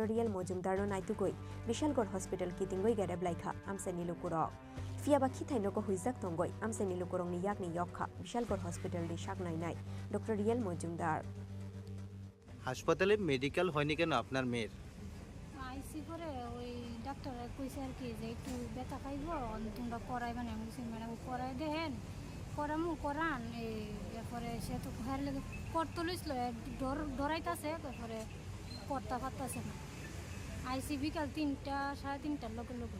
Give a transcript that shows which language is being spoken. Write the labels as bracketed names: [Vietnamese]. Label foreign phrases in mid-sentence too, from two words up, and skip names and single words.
[Kok Borok] Riel Mojumdarno naitugoi Bishalgor hospital kitingoi gereblaikha amseni lukurok fiaba khithainogo huijak tongoi amseni lukurongni yakni yokha Bishalgor hospital ni shagnai nai Dr. Riel Mojumdar [Bangla] হাসপাতালে মেডিকেল হয়নি কেন আপনার মেয়ের? আইসি করে ওই ডাক্তার কইছে আর কি যে একটু ব্যথা পাইবো তোমরা করাইবেন আমি বলছি ম্যাডাম করাই দেন করামু করান এরপরে সে তো ঘর লেগে করতে লইছিল ডরাইতেছে তারপরে করতে পারতেছে না আইসি বিকাল 3টা 3:30টার লোকে